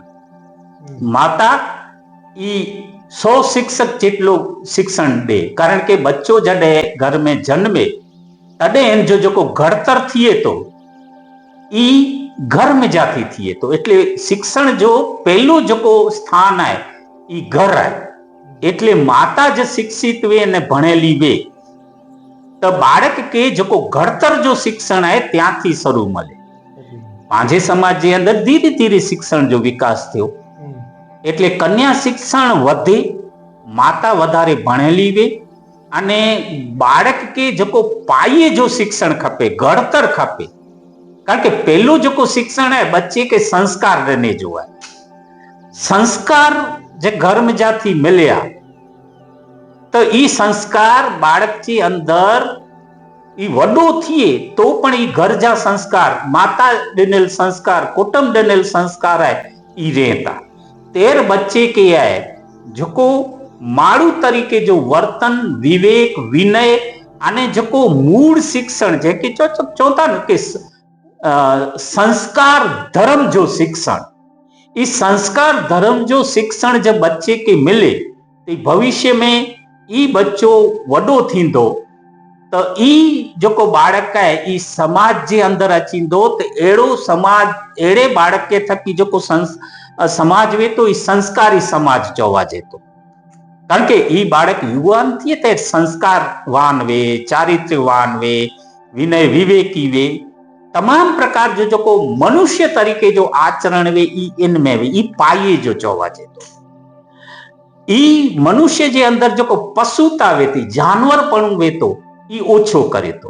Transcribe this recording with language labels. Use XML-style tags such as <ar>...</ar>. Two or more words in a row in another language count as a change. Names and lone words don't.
<kfr>माता ई 100 शिक्षक जेटलो शिक्षण दे, कारण के बच्चो जडे घर में जन्मे तडे इन जो घड़तर थिए तो ई घर में जाती थिए तो એટલે शिक्षण जो पहलो जो स्थान है ई घर है। એટલે माता जो शिक्षित वे ने भणेली वे तो बाळक के जो घड़तर जो शिक्षण है त्यांथी शुरू मळे। पंहिंजे समाज जे अंदर धीरे धीरे शिक्षण जो विकास थयो એટલે कन्या शिक्षण वधे, माता वधारे भणेली वे अने बाळक के जो पाये जो शिक्षण खपे, घड़तर खपे। कारण के पहलो जो शिक्षण है बच्चे के संस्कार देने जो है। संस्कार जे घर में जाती मिलया तो ई संस्कार बाळक के अंदर ई वडो थिए तो पण ई घर जा संस्कार, माता दिनेल संस्कार, कुटुंब दिनेल संस्कार है ई रहता। तेर बच्चे के है जो माड़ू तरीके जो वर्तन, विवेक, विनय अने जो मूल शिक्षण जे के चौथा के संस्कार धर्म जो शिक्षण, इस संस्कार धर्म जो शिक्षण जब बच्चे के मिले तो भविष्य में ई बच्चो वडो थींदो तो ई जो बाळक है ई समाज जे अंदर अचींदो तो एड़ो समाज, एड़े बाळक के थकी जो समाज वे तो ई संस्कारी समाज चवाजे तो। कारण के ई बाळक युवान थिए तो संस्कारवान वे, चारित्र्यवान वे, विनय विवेकी वे, तमाम प्रकार जो मनुष्य तरीके जो आचरण वे ई इनमें वे ई पाये जो चवाजे तो। ई मनुष्य जे अंदर जो पशुता वेती, जानवरपणु वे तो ई ओछो करे तो।</kfr>